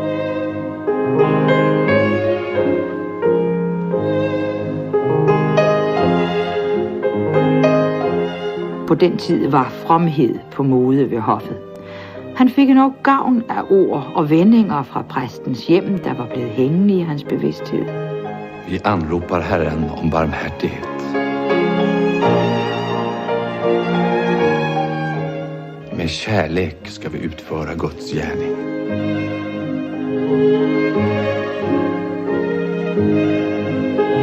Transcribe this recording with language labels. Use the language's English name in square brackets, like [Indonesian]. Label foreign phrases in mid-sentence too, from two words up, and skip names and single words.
[Danish] På den tid var fromhed på mode ved hoffet. Han fik nok gavn af ord og vendinger fra præstens hjem, der var blevet hængende i hans bevidsthed. [Swedish] Vi anropar Herren om barmhärtighet. Med kärlek ska vi utföra Guds gärning.